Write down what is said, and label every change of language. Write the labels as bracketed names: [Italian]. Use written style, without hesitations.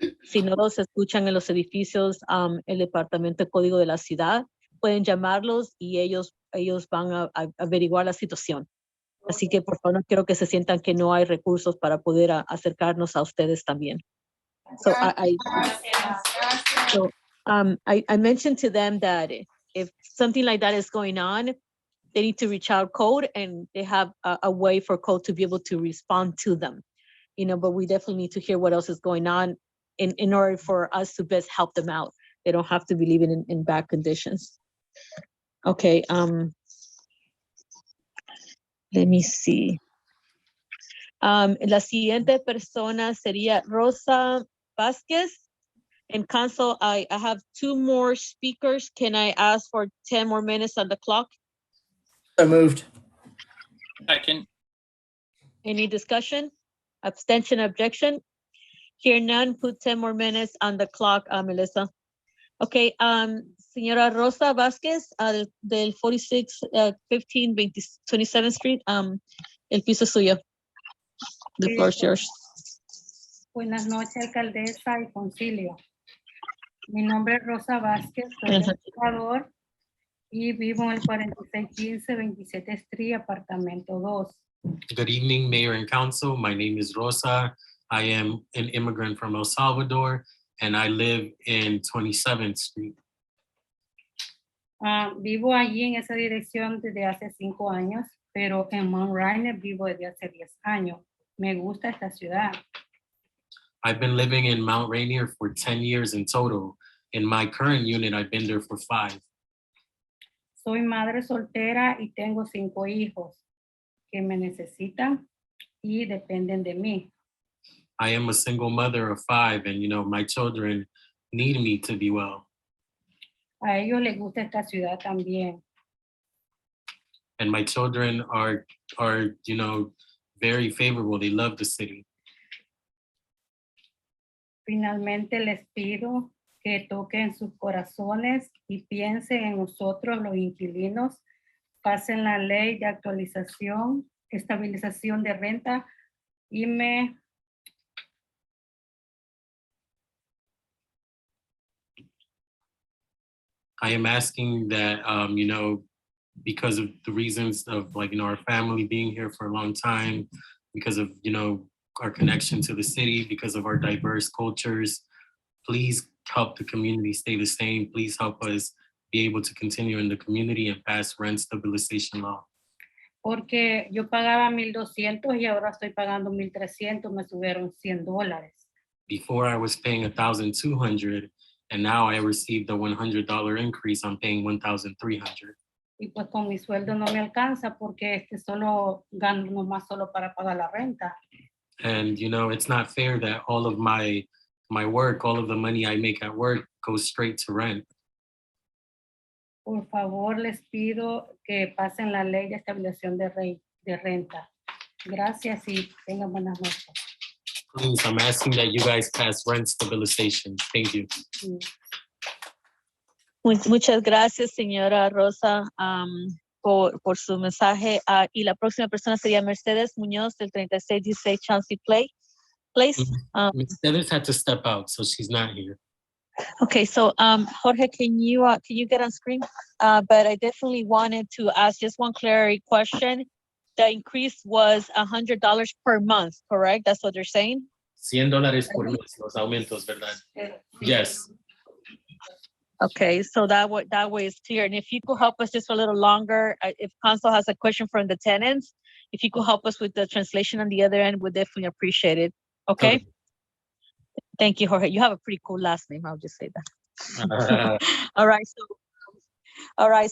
[Spanish] Si no los escuchan en los edificios, el departamento de código de la ciudad, pueden llamarlos y ellos van a averiguar la situación. Así que por favor no quiero que se sientan que no hay recursos para poder acercarnos a ustedes también. [English] So I mentioned to them that if something like that is going on, they need to reach out code and they have a way for code to be able to respond to them. But we definitely need to hear what else is going on in order for us to best help them out. They don't have to be living in bad conditions. Okay, let me see. [Spanish] La siguiente persona sería Rosa Vázquez. [English] And council, I have 2 more speakers. Can I ask for 10 more minutes on the clock? So moved. Second. Any discussion? Abstention, objection? Hear none, put 10 more minutes on the clock, Melissa. [Spanish] Okay, señora Rosa Vázquez, del 4615 27th Street, el piso es suyo. [English] The floor is yours. [Spanish] Buenas noches, alcaldesa y concilio. Mi nombre es Rosa Vázquez, soy de Ecuador y vivo en el 4615 27 Street, apartamento 2. [English] Good evening, Mayor and Council. My name is Rosa. I am an immigrant from El Salvador, and I live in 27th Street. [Spanish] Vivo allí en esa dirección desde hace 5 años, pero en Mount Rainier vivo desde hace 10 años. Me gusta esta ciudad. [English] I've been living in Mount Rainier for 10 years in total. In my current unit, I've been there for 5. [Spanish] Soy madre soltera y tengo 5 hijos que me necesitan y dependen de mí. [English] I am a single mother of 5, and my children need me to be well. [Spanish] A ellos les gusta esta ciudad también. [English] And my children are very favorable. They love the city. [Spanish] Finalmente les pido que toquen sus corazones y piensen en nosotros, los inquilinos, pasen la ley de actualización, estabilización de renta y [English] I am asking that, because of the reasons of our family being here for a long time, because of, our connection to the city, because of our diverse cultures, please help the community stay the same. Please help us be able to continue in the community and pass rent stabilization law. [Spanish] Porque yo pagaba $1,200 y ahora estoy pagando $1,300, me subieron $100. [English] Before I was paying $1,200, and now I received a $100 increase. I'm paying $1,300. [Spanish] Y pues con mi sueldo no me alcanza porque solo gano nomás solo para pagar la renta. [English] And it's not fair that all of my work, all of the money I make at work goes straight to rent. [Spanish] Por favor, les pido que pasen la ley de estabilización de renta. Gracias y tengan buenas noches. [English] Please, I'm asking that you guys pass rent stabilization. Thank you. [Spanish] Muchas gracias, señora Rosa, por su mensaje. Y la próxima persona sería Mercedes Muñoz del 3616 Chelsea Place. [English] Mercedes had to step out, so she's not here. Okay, so Jorge, can you get on screen? But I definitely wanted to ask just one clarity question. The increase was $100 per month, correct? That's what they're saying? [Spanish] $100 por mes, los aumentos, ¿verdad? [English] Yes. Okay, so that way is clear. And if you could help us just for a little longer, if council has a question from the tenants, if you could help us with the translation on the other end, we'd definitely appreciate it. Okay? Thank you, Jorge. You have a pretty cool last name. I'll just say that. All right.